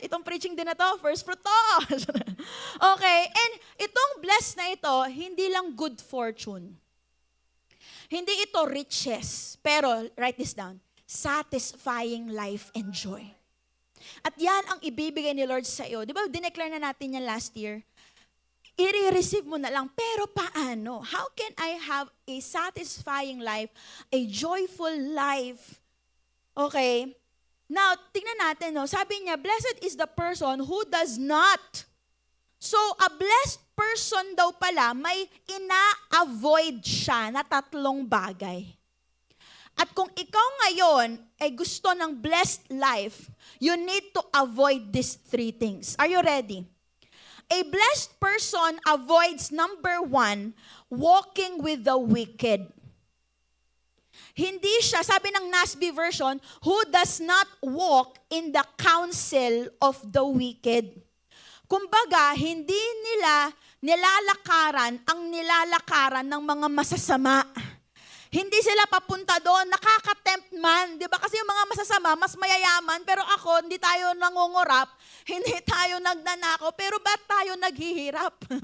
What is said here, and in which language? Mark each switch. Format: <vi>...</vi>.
<tl>Itong preaching din na to,</tl> <en>first fruit</en> <tl>to! Okay, and itong blessed na ito, hindi lang</tl> <en>good fortune.</en> <tl>Hindi ito</tl> <en>riches, pero, write this down, satisfying life and joy.</en> <tl>At yan ang ibibigay ni Lord sa iyo. Di ba, dineclare na natin yan last year? I-receive mo na lang, pero paano?</tl> <en>How can I have a satisfying life, a joyful life? Okay, now,</en> <tl>tingnan natin, no? Sabi niya,</tl> <en>blessed is the person who does not. So, a blessed</en> <tl>person daw pala, may ina-avoid siya na 3 bagay. At kung ikaw ngayon ay gusto ng</tl> <en>blessed life, you need to avoid these 3 things. Are you ready? A blessed person avoids, number 1, walking with the wicked.</en> <tl>Hindi siya, sabi ng</tl> <en>NASB version, who does not walk in the counsel of the wicked.</en> <tl>Kumbaga, hindi nila nilalakaran ang nilalakaran ng mga masasama. Hindi sila papunta doon, nakaka-tempt man. Di ba? Kasi yung mga masasama, mas mayayaman, pero ako, hindi tayo nangungurap, hindi tayo nagnanakaw, pero ba't tayo naghihirap?</tl>